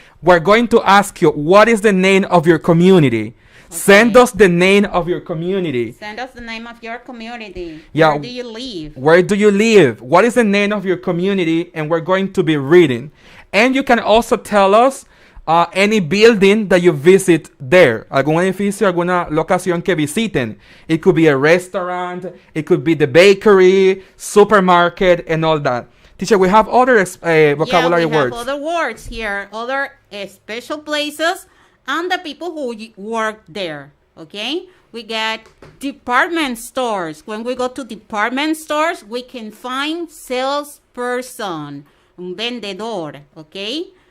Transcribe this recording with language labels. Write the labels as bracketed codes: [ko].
[en] We're going to ask you, what is the name of your community? Okay. Send us the name of your community. Send us the name of your community. Yeah. Where do you live? Where do you live? What is the name of your community? And we're going to be reading. And you can also tell us any building that you visit there. [es] Algún edificio, alguna locación que visiten. [en] It could be a restaurant. It could be the bakery, supermarket, and all that. Teacher, we have other vocabulary words. We have other words here, other special places, and the people who work there, okay? We got department stores. When we go to department stores, we can find salesperson, [es] un vendedor, [en] okay?